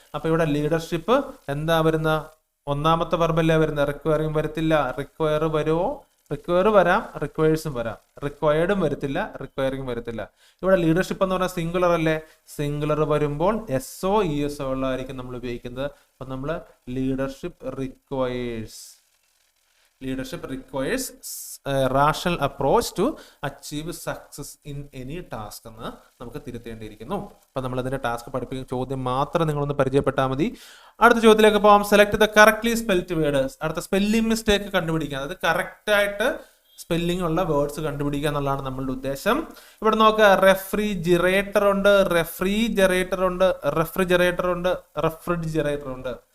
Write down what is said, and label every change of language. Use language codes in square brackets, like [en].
[ml] അപ്പൊ ഇവിടെ ലീഡർഷിപ്പ് എന്താ വരുന്ന? 1ാമത്തെ വെർബല്ലേ വരുന്ന. റിക്വയറിംഗ് വരത്തില്ല. റിക്വയർ വരുമോ? റിക്വയർ വരാം, റിക്വയേഴ്സും വരാം. റിക്വയർഡും വരത്തില്ല, റിക്വയറിംഗ് വരത്തില്ല. ഇവിടെ ലീഡർഷിപ്പ് എന്ന് പറഞ്ഞാൽ സിംഗുലർ അല്ലേ. സിംഗുലർ വരുമ്പോൾ SO ESO ഉള്ളതായിരിക്കും നമ്മൾ ഉപയോഗിക്കുന്നത്. അപ്പൊ നമ്മൾ [en] leadership requires, leadership requires a rational approach to achieve success in any task [ml] എന്ന് നമുക്ക് തിരുത്തേണ്ടിയിരിക്കുന്നു. അപ്പൊ നമ്മൾ അതിന്റെ ടാസ്ക് പഠിപ്പിക്കുന്ന ചോദ്യം മാത്രം നിങ്ങളൊന്ന് പരിചയപ്പെട്ടാൽ മതി. അടുത്ത ചോദ്യത്തിലേക്ക് പോകാം. [en] Select the correctly spelled words. [ml] അടുത്ത സ്പെല്ലിംഗ് മിസ്റ്റേക്ക് കണ്ടുപിടിക്കുക, അതായത് കറക്റ്റ് ആയിട്ട് സ്പെല്ലിംഗ് ഉള്ള വേർഡ്സ് കണ്ടുപിടിക്കുക എന്നുള്ളതാണ് നമ്മളുടെ ഉദ്ദേശം. ഇവിടെ നോക്കുക, റെഫ്രിജിറേറ്റർ ഉണ്ട്, റെഫ്രിജറേറ്റർ ഉണ്ട്, റെഫ്രിജറേറ്റർ ഉണ്ട്, റെഫ്രിജറേറ്റർ ഉണ്ട്.